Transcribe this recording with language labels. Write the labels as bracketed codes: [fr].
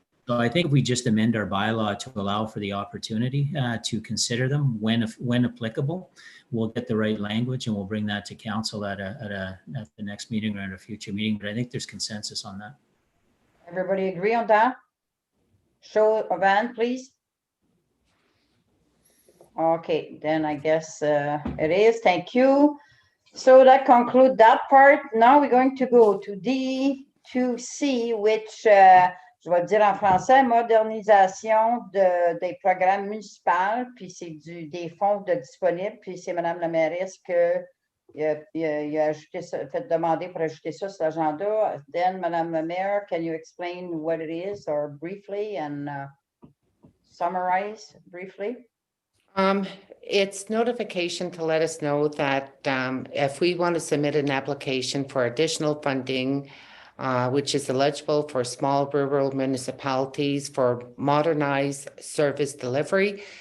[en] So I think if we just amend our bylaw to allow for the opportunity to consider them when applicable, we'll get the right language and we'll bring that to council at the next meeting or at a future meeting. But I think there's consensus on that. Everybody agree on that? Show of hand, please. Okay, then I guess it is. Thank you. So that concludes that part. Now we're going to go to D2C, which, [fr] je vais le dire en français, modernisation des programmes municipaux, puis c'est des fonds disponibles, puis c'est Mme la mairesse qui a ajouté ça, fait demander pour ajouter ça sur l'agenda. [en] Then, Mme la maire, can you explain what it is, or briefly, and summarize briefly? It's notification to let us know that if we want to submit an application for additional funding, which is eligible for small rural municipalities for modernized service delivery.